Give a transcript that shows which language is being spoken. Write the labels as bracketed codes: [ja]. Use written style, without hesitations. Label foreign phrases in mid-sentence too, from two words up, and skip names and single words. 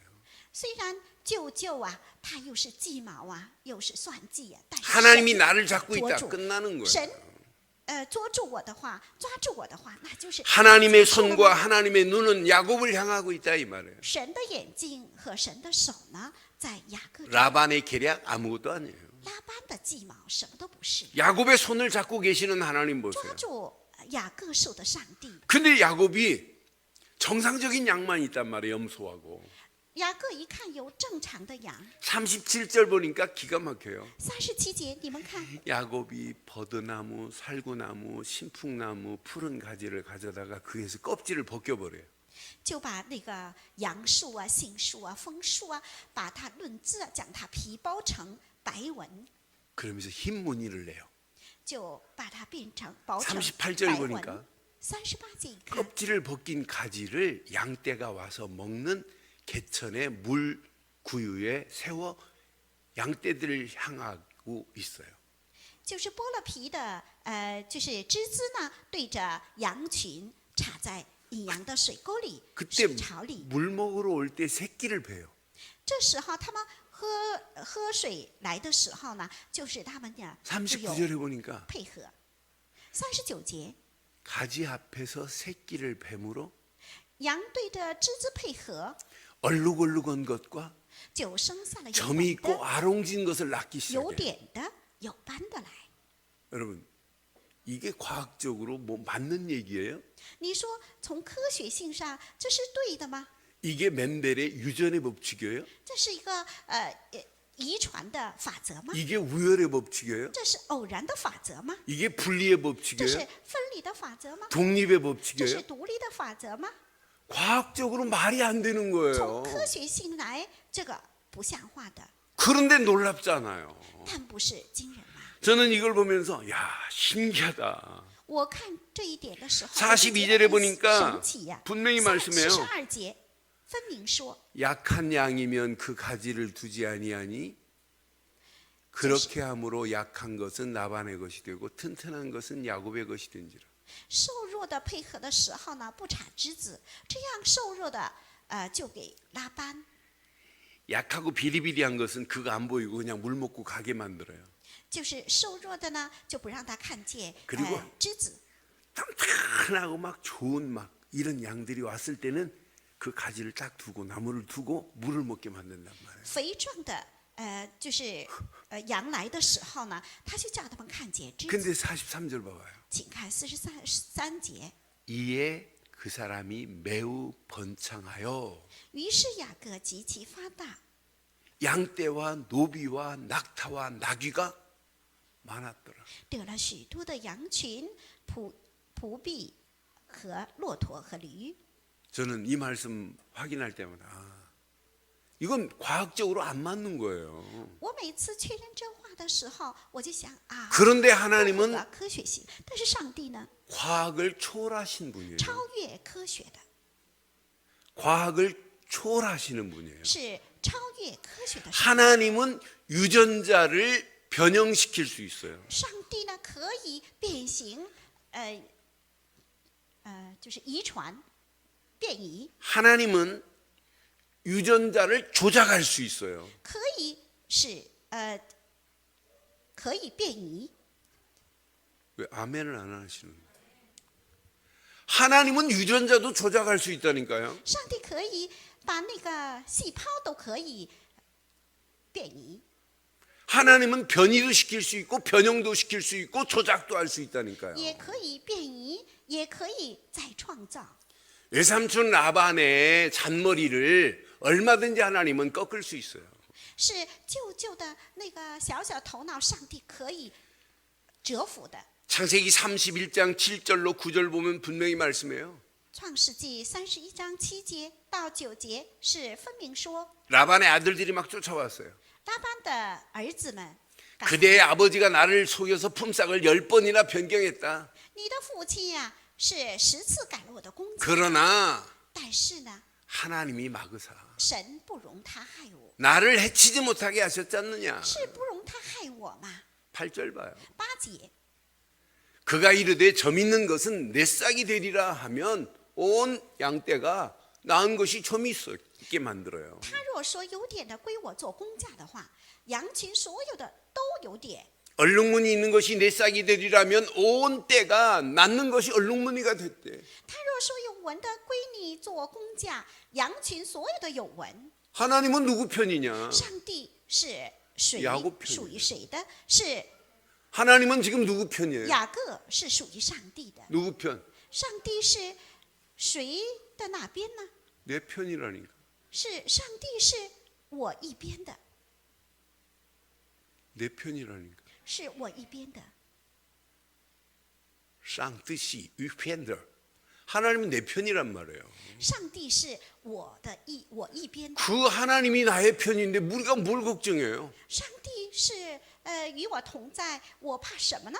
[zh] 虽然舅舅啊，他又是计谋啊，又是算计啊，但是 [ko] 하나님이 [zh] 神 [ko] 나를 잡고 있다. [zh] 捉住 [ko] 끝나는 거예요. [zh] 神捉住我的话，抓住我的话，那就是 [ko] 하나님의 [zh] 结束了 [ko] 손과 [zh] 吗 [ko] 하나님의 눈은 야곱을 향하고 있다 이 말이에요. [zh] 神的眼睛和神的手呢，在雅各这 [ko] 라반의 계략 아무것도 아니에요. [zh] 拉班的计谋什么都不是， [ko] 야곱의 손을 잡고 계시는 하나님 [zh] 抓 [ko] 보세요. [zh] 住雅各手的上帝。 [ko] 근데 야곱이 정상적인 양만 있단 말이에요. 염소하고. [zh] 雅各一看有正常的羊， [ko] 37절 보니까 기가 막혀요. [zh] 37 节你们看， [ko] 야곱이 버드나무, 살구나무, 신풍나무, 푸른 가지를 가져다가 그에서 껍질을 벗겨버려요. [zh] 就把那个杨树啊、杏树啊、枫树啊，把它论枝啊，将它皮包成白纹， [ko] 그러면서 흰 무늬를 내요. [zh] 就把它变成包成 [ko] 38절 [zh] 白 [ko] 보니까 [zh] 纹。38节一看， [ko] 껍질을 벗긴 가지를 양떼가 와서 먹는 개천의 물 구유에 세워 양떼들을 향하고 있어요. [zh] 就是剥了皮的，就是枝枝呢，对着羊群插在引羊的水沟里、 [ko] 그때 [zh] 水槽里。 [ko] 물 먹으러 올 때 새끼를 베요. [zh] 这时候他们喝水来的时候呢，就是他们呢就有 [ko] 39절에 보니까 [zh] 配合。39节， [ko] 가지 앞에서 새끼를 뱀으로 [zh] 羊对着枝枝配合， [ko] 얼룩얼룩한 것과 [zh] 就生下了有 [ko] 점이 [zh] 纹 [ko] 있고 [zh] 的、 [ko] 아롱진 것을 낳기 [zh] 有 [ko] 시작해요. [zh] 点的、有斑的来。 [ko] 여러분, 이게 과학적으로 뭐 맞는 얘기예요? [zh] 你说从科学性上这是对的吗？ [ko] 이게 멘델의 유전의 법칙이에요? [zh] 这是一个遗传的法则吗？ [ko] 이게 우열의 법칙이에요? [zh] 这是偶然的法则吗？ [ko] 이게 분리의 [zh] 这是 [ko] 법칙이에요? [zh] 分离的法则吗？ [ko] 독립의 [zh] 这是 [ko] 법칙이에요? [zh] 独立的法则吗？ [ko] 과학적으로 말이 안 되는 [zh] 从 [ko] 거예요. [zh] 科学性来，这个不像话的， [ko] 그런데 놀랍잖아요. [zh] 但不是惊人吗？ [ko] 저는 이걸 보면서 야, 신기하다. [zh] 我看这一点的时候， [ko] 42 [zh] 我就觉 [ko] 절에 [zh] 得 [ko] 보니까 [zh] 神奇呀。 [ko] 분명히 말씀해요. [zh] 42 节分明说， [ko] 약한 양이면 그 가지를 두지 아니하니 그렇게 함으로 약한 것은 라반의 것이 되고 튼튼한 것은 야곱의 것이 된지라. [zh] 瘦弱的配合的时候呢，不插枝子，这样瘦弱的就给拉班。 [ko] 약하고 비리비리한 것은 그거 안 보이고 그냥 물 먹고 가게 만들어요. [zh] 就是瘦弱的呢，就不让他看见 [ko] 그리고 [zh] 枝子。 [ko] 튼튼하고 막 좋은 막 이런 양들이 왔을 때는 그 가지를 딱 두고 나무를 두고 물을 먹게 만든단 말이에요. [zh] 肥壮的就是羊来的时候呢，他就叫他们看见枝子。 [ko] 근데 43절 봐봐요. [zh] 请看43节。 [ko] 이에 그 사람이 매우 번창하여 [zh] 于是雅各极其发大， [ko] 양떼와 노비와 낙타와 나귀가 많았더라. [zh] 得了许多的羊群、仆婢和骆驼和驴。 [ko] 저는 이 말씀 확인할 때마다 이건 과학적으로 안 맞는 거예요. [zh] 我每次确认这话的时候，我就想啊， [ko] 그런데 [zh] 不符 [ko] 하나님은 [zh] 合科学性。但是上帝呢， [ko] 과학을 초월하신 분이에요. [zh] 超越科学的， [ko] 과학을 초월하시는 분이에요. [zh] 是超越科学的。 [ko] 하나님은 유전자를 변형시킬 수 있어요. [zh] 上帝呢可以变形，就是遗传、变异， [ko] 하나님은 유전자를 조작할 수 있어요. [zh] 可以是可以变异。 [ko] 왜 아멘을 안 하시는 거예요? 하나님은 유전자도 조작할 수 있다니까요. [zh] 上帝可以把那个细胞都可以变异， [ko] 하나님은 변이도 시킬 수 있고 변형도 시킬 수 있고 조작도 할 수 있다니까요. [zh] 也可以变异，也可以再创造。 [ko] 외삼촌 라반의 잔머리를 얼마든지 하나님은 꺾을 수 있어요. [zh] 是舅舅的那个小小头脑，上帝可以折服的。 [ko] 창세기 31장 7절로 9절 보면 분명히 말씀해요. [zh] 创世纪31章7节到9节是分明说， [ko] 라반의 아들들이 막 쫓아왔어요. [zh] 拉班的儿子们赶来， [ko] 그대의 아버지가 나를 속여서 품삯을 10번이나 변경했다. [zh] 你的父亲呀、是10次改了我的工资， [ko] 그러나 [zh] 但是呢， [ko] 하나님이 막으사 [zh] 神不容他害我， [ko] 나를 해치지 못하게 하셨지 않느냐. [zh] 是不容他害我嘛。 [ko] 8절 봐요. [zh] 8节， [ko] 그가 이르되 점 있는 것은 내 싹이 되리라 하면 온 양떼가 낳은 것이 점이 있게 만들어요. [zh] 他若说有点的归我做工价的话，羊群所有的都有点。 [ko] 얼룩무늬 있는 것이 내 싹이 되리라면 온 떼가 낳는 것이 얼룩무늬가 됐대. [zh] 他若说有纹的归你做工价，羊群所有的有纹。 [ko] 하나님은 누구 편이냐? [zh] 上帝是谁 [ko] 야곱 ？ 편이에요 [zh] 属于谁的？是 [ko] 하나님은 지금 누구 편이에요? [zh] 雅各，是属于上帝的。 [ko] 누구 편? [zh] 上帝是谁的哪边呢？ [ko] 내 편이라니까. [zh] 是上帝是我一边的， [ko] 내 편이라니까. [zh] 是我一边的。 쌍뜻이 위펜더. [ko] 하나님은 내 편이란 말이에요. [zh] 上帝是我一边的， [ko] 그 하나님이 나의 편인데 우리가 뭘 걱정해요? [zh] 上帝是与我同在，我怕什么呢？